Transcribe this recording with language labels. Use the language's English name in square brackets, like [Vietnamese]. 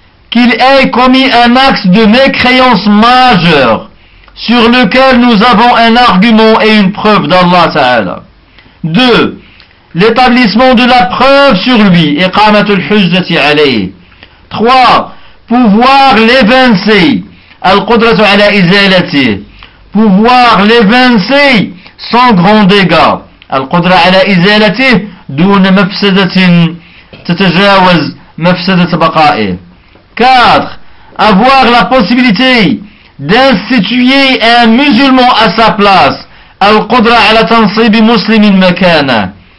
[French] Qu'il ait commis un acte de mécréance majeure sur lequel nous avons un argument et une preuve d'Allah Ta'ala. 2. L'établissement de la preuve sur lui, [Arabic] iqamat al-hujjati alayh. [French] 3. Pouvoir l'évincer, [Arabic] al-qudrat ala izalati. [French] Pouvoir l'évincer sans grand dégât. [Arabic] القدرة على إزالته دون مفسدة تتجاوز مفسدة بقائه. [French] 4. Avoir la possibilité d'instituer un musulman à sa place. [Arabic] القدرة على تنصيب مسلم مكانه.